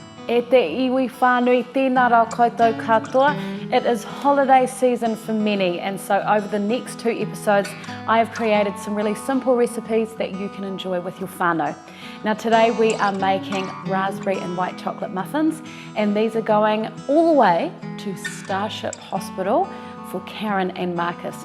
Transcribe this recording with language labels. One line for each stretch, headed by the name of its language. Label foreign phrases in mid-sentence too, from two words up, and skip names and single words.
Māori: E te iwi whānui, tēnā rau koutou katoa.
English: It is holiday season for many, and so over the next 2 episodes, I have created some really simple recipes that you can enjoy with your whānau. Now today we are making raspberry and white chocolate muffins, and these are going all the way to Starship Hospital for Karyn and Markus.